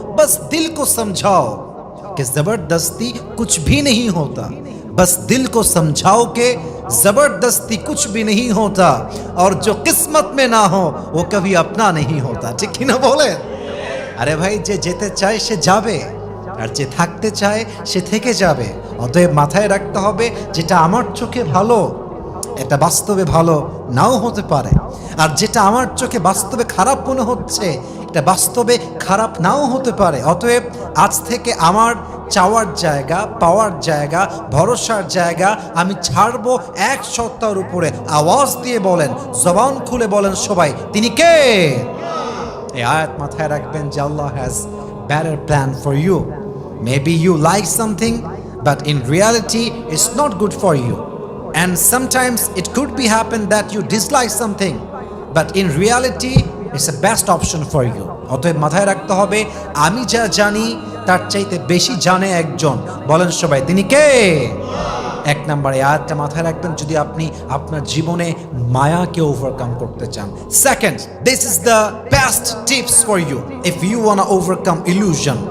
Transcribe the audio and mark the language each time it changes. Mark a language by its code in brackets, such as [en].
[hi] बस दिल को समझाओ कि जबरदस्ती कुछ भी नहीं होता, बस दिल को समझाओ कि जबरदस्ती कुछ भी नहीं होता, और जो किस्मत में ना हो वो कभी अपना नहीं होता, ठीक ही ना बोले? अरे भाई, [bn] যে যেতে চায় সে যাবে, আর যে থাকতে চায় সে থেকে যাবে। অতএব মাথায় রাখতে হবে, যেটা আমার চোখে ভালো এটা বাস্তবে ভালো নাও হতে পারে, আর যেটা আমার চোখে বাস্তবে খারাপ মনে হচ্ছে এটা বাস্তবে খারাপ নাও হতে পারে। অতএব আজ থেকে আমার চাওয়ার জায়গা, পাওয়ার জায়গা, ভরসার জায়গা আমি ছাড়বো এক সত্তার উপরে। আওয়াজ দিয়ে বলেন, জবান খুলে বলেন সবাই, তিনি কে? এই আয়াত মাথায় রাখবেন যে আল্লাহ [en] Has better plan for you. Maybe you like something, but in reality it's not good for you, and sometimes it could be happen that you dislike something, but in reality it's the best option for you. [bn] অতএব মাথায় রাখতে হবে, আমি যা জানি তার চাইতে বেশি জানে একজন। বলেন সবাই, তিনি কে? এক নম্বরে আয়াতটা মাথায় রাখবেন যদি আপনি আপনার জীবনে মায়াকে ওভারকাম করতে চান। [en] Second, this is the best tips for you if you want overcome illusion.